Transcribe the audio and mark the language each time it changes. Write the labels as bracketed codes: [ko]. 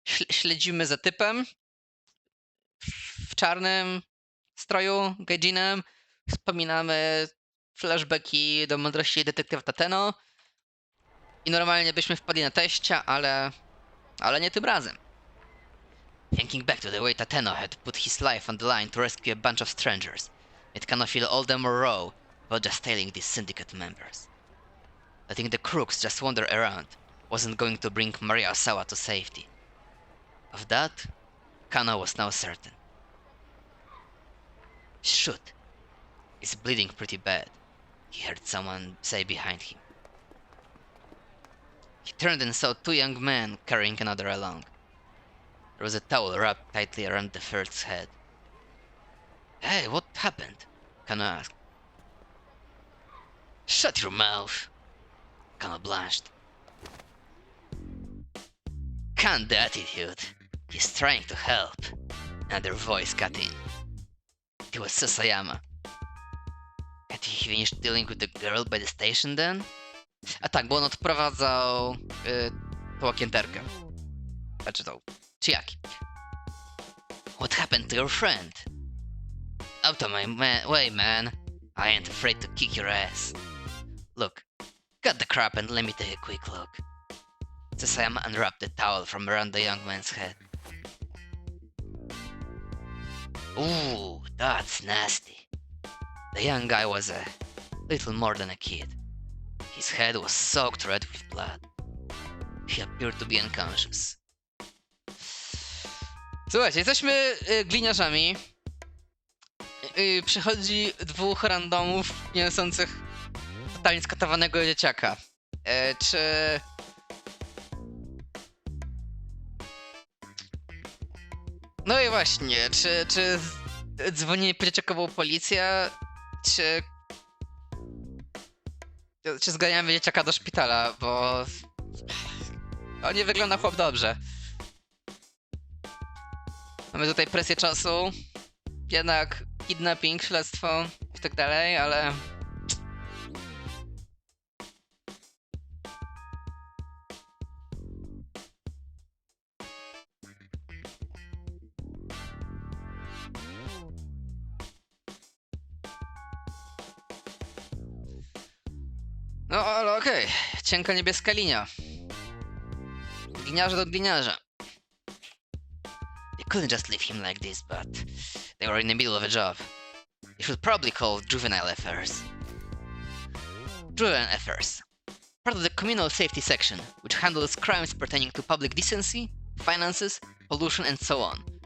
[pl] Śledzimy za typem w czarnym stroju, gaijinem. Wspominamy flashbacki do mądrości detektywa Tateno. I normalnie byśmy wpadli na teścia, ale nie tym razem. [en] Thinking back to the way Tateno had put his life on the line to rescue a bunch of strangers, it kind of feel all the more raw about just tailing these syndicate members. Letting the crooks just wander around wasn't going to bring Maria Osawa to safety. Of that, Kano was now certain. Shoot. He's bleeding pretty bad, he heard someone say behind him. He turned and saw two young men carrying another along. There was a towel wrapped tightly around the first's head. Hey, what happened? Kano asked. Shut your mouth! Kano blanched. Can't the attitude. He's trying to help. Another voice cut in. It was Sasayama. Had he finished dealing with the girl by the station then? [pl] A tak, bo on odprowadzał tą okienterkę. Znaczy tą Chiaki. [en] What happened to your friend? Out of my way, man. I ain't afraid to kick your ass. Look, cut the crap and let me take a quick look. Sasayama unwrapped the towel from around the young man's head. Ooh, that's nasty. The young guy was a little more than a kid. His head was soaked red with blood. He appeared to be unconscious. [pl] Słuchajcie, jesteśmy gliniarzami. Przychodzi dwóch randomów niosących totalnie skatowanego dzieciaka. Czy... No i właśnie, czy dzwonienie po dzieciakową policję, czy zganiamy dzieciaka do szpitala, bo... On nie wygląda chłop dobrze. Mamy tutaj presję czasu, jednak kidnapping, śledztwo i tak dalej, ale... No ale okej, cienka niebieska linia. Gliniarze do gliniarza. [en] They couldn't just leave him like this, but they were in the middle of a job. You should probably call juvenile affairs. Juvenile affairs. Part of the communal safety section, which handles crimes pertaining to public decency, finances, pollution and so on.